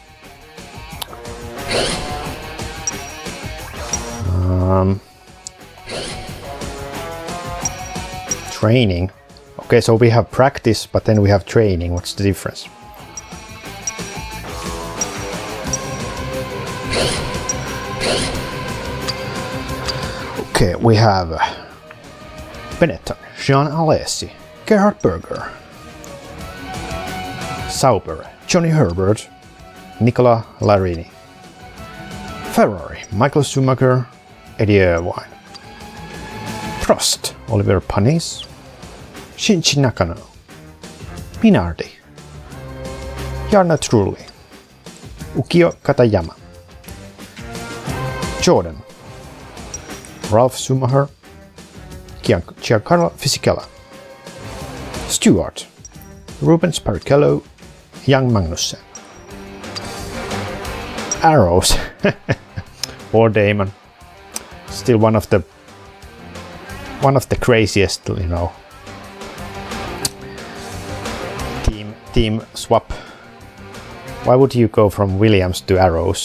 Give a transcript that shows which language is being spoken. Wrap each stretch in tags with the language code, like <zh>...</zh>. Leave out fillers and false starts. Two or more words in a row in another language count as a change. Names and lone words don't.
<en>Training. Okay, so we have practice, but then we have training. What's the difference? Okay, we have Benetton, Jean Alesi, Gerhard Berger, Sauber, Johnny Herbert, Nicola Larini, Ferrari, Michael Schumacher, Eddie Irvine, Prost, Oliver Panis, Shinji Nakano, Minardi, Jarno Trulli, Ukio Katayama, Jordan, Ralph Schumacher, Giancarlo Fisichella, Stewart, Rubens Barrichello, Jan Magnussen, Arrows, or Damon, still one of the one of the craziest, team swap. Why would you go from Williams to Arrows?</en>